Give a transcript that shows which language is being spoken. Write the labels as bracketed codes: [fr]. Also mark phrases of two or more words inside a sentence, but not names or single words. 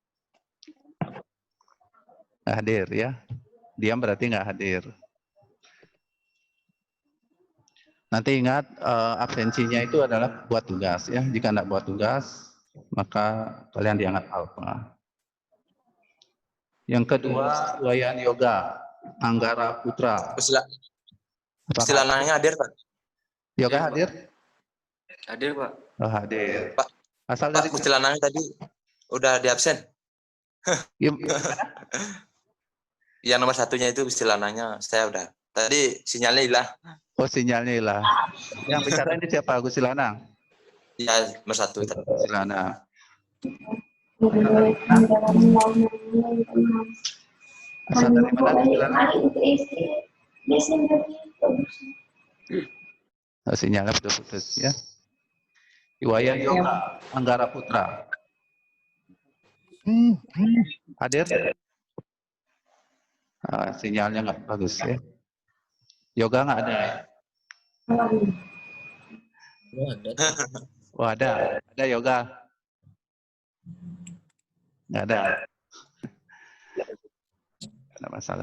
[id] Nggak hadir ya. Diam berarti nggak hadir. Nanti ingat absensinya itu adalah buat tugas ya. Jika nggak buat tugas, maka kalian dianggap alpha. Yang kedua, Wayan Yoga, Anggara Putra. Gusti Lanangnya hadir, Pak. Yoga hadir? Hadir, Pak. Oh, hadir. Pak, Asal Pak dari Gusti Lanangnya tadi udah di absen. Yang nomor satunya itu Gusti Lanangnya saya udah. Tadi sinyalnya hilang. Oh, sinyalnya hilang. Yang bicara ini siapa? Gusti Lanang? Ya, nomor satu. Gusti Lanang. Asal dari mana Gusti Lanang? Oh, sinyalnya putus-putus ya. Iwayan Yoga, Anggara Putra. Hadir? Sinyalnya nggak bagus ya. Yoga nggak ada. Oh, ada. Ada Yoga. Nggak ada. Nggak ada masalah.